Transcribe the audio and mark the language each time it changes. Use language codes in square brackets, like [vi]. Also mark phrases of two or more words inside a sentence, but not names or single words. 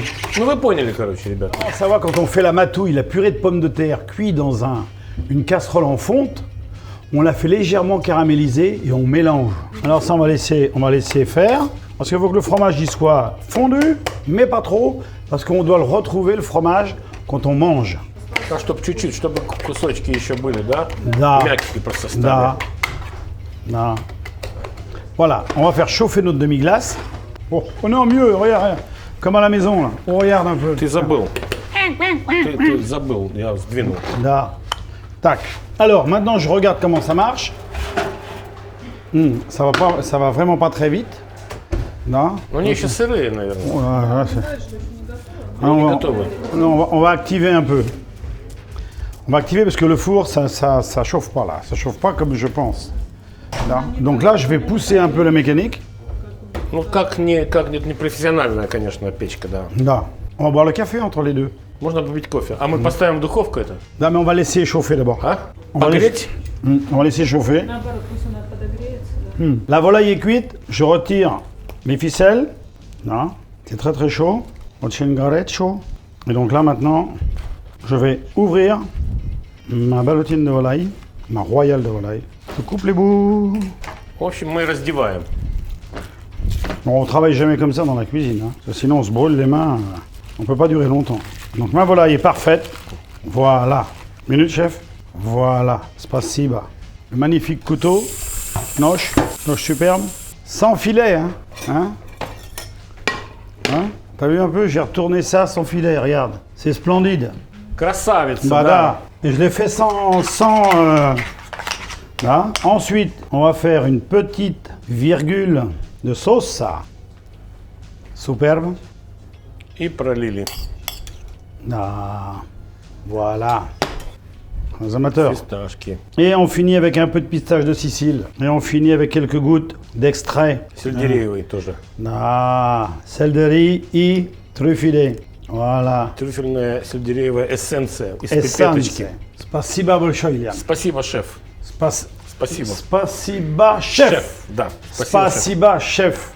[ru] Ну вы поняли, короче, ребят. [fr] En Savoie, quand on fait la matouille, la purée de pommes de terre cuite dans une casserole en fonte, on la fait légèrement caraméliser et on mélange. Alors ça, on va laisser faire. Parce qu'il faut que le fromage il soit fondu, mais pas trop. Parce qu'on doit le retrouver, le fromage, quand on mange. [ru] А чтобы чуть-чуть, чтобы кусочки еще были, да? Да. Мягкие просто стали. Da. Da. [fr] Voilà, on va faire chauffer notre demi-glace. Oh, on est en mieux, regarde, comme à la maison là. On regarde un peu. [ru] Ты забыл. Ты забыл, я сдвинул. Da. Tac. [fr] Alors maintenant je regarde comment ça marche. Ça va vraiment pas très vite. [ru] Da. Ну они еще сырые, наверное. [fr] Voilà, c'est- [ru] Они не [fr] on, va, [ru] готовы. [fr] non, on va activer un peu. On va activer parce que le four, ça chauffe pas là. Ça chauffe pas comme je pense. [ru] Da. [fr] Donc là, je vais pousser un peu la mécanique. [ru] Ну как не профессиональная, конечно, печка, да. Da. [fr] On va boire le café entre les deux. [ru] Можно попить кофе. А мы поставим в духовку это? [fr] Da, mais on va laisser chauffer d'abord. [ru] А? [fr] On va [ru] Погреть? [fr] On va laisser chauffer. [ru] Наоборот, пусть она подогреется. Да. [fr] La volaille est cuite, je retire les ficelles. Là, c'est très très chaud. Chaud. Et donc là maintenant, je vais ouvrir ma ballotine de volaille, ma royale de volaille. Je coupe les bouts. [ru] В общем, мы раздеваем. [fr] Bon, on travaille jamais comme ça dans la cuisine, hein, parce que sinon on se brûle les mains. On peut pas durer longtemps. Donc ma volaille est parfaite. Voilà. Minute chef. Voilà. Spasiba. Le magnifique couteau. Noche superbe. Sans filet, hein. Hein? T'as vu un peu? J'ai retourné ça sans filet, regarde. C'est splendide. [ru] Красавица, [fr] Bah [ru] да. [fr] là. Et je l'ai fait sans là. Ensuite, on va faire une petite virgule de sauce, ça. Superbe. [ru] И пролили. [fr] Ah, voilà. Les amateurs. [ru] Фисташки. [fr] Et on finit avec un peu de pistache de Sicile. Et on finit avec quelques gouttes d'extrait. [ru] Сельдереевый тоже. Ah, céleri и трюфеле. [fr] Voilà. [ru] Трюфельная сельдереевая эссенция из пипеточки. Essence. Спасибо большое, Илья. Спасибо, шеф. Спасибо. Спасибо, шеф. Да. Спасибо, шеф. Спасибо, шеф.